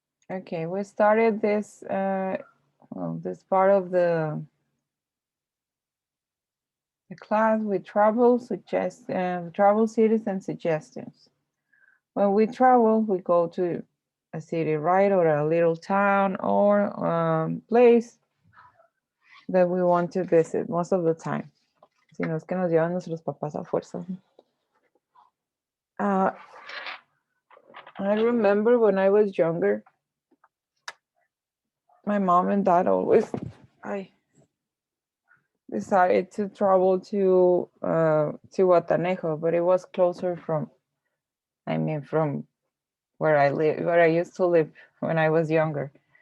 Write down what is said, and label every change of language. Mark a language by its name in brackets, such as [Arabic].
[English] Okay, we started this this part of the class with travel cities and suggestions. When we travel, we go to a city, right, or a little town or place that we want to visit most of the time. [Spanish] Si no es que nos llevan nuestros papás a fuerza. [English] I remember when I was younger, my mom and dad always decided to travel to Guatanejo, but it was closer from where I used to live when I was younger.